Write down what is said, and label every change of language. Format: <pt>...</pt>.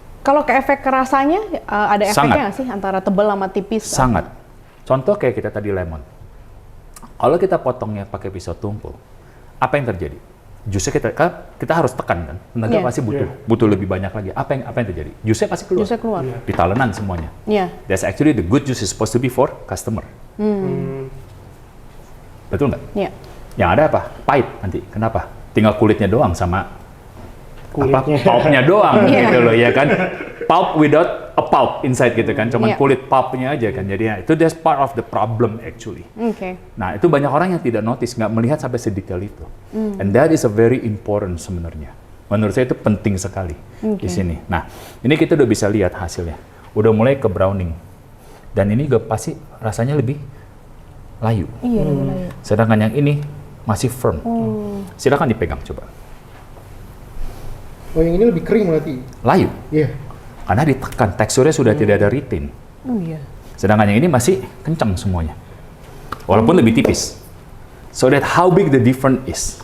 <id>Kalau ke efek rasanya, ada efeknya nggak sih antara tebal sama tipis? Sangat. Contoh kayak kita tadi lemon. Kalau kita potongnya pakai pisau tumpul, apa yang terjadi? Jusnya kita harus tekan kan, tenaga pasti butuh lebih banyak lagi. Apa yang terjadi? Jusnya pasti keluar. Jusnya keluar. Ditalenan semuanya.</id> <en>That's actually the good juice is supposed to be for customer.</en> <id>Betul nggak? Yang ada apa? Pahit nanti. Kenapa? Tinggal kulitnya doang sama pulpnya doang gitu loh ya kan.</id> <en>Pulp without a pulp inside</en> <id>gitu kan, cuman kulit pulpnya aja kan. Jadi itu</id> <en>that's part of the problem actually.</en> <id>Nah, itu banyak orang yang tidak notice, nggak melihat sampai sedetail itu.</id> <en>And that is a very important</en> <id>sebenarnya Menurut saya itu penting sekali di sini. Nah, ini kita udah bisa lihat hasilnya. Udah mulai ke browning. Dan ini juga pasti rasanya lebih layu. Iya, lebih layu. Sedangkan yang ini masih firm. Silakan dipegang coba. Oh, yang ini lebih kering berarti? Layu. Iya. Karena ditekan, teksturnya sudah tidak ada retin. Oh iya. Sedangkan yang ini masih kencang semuanya. Walaupun lebih tipis.</id> <en>So that how big the difference is.</en>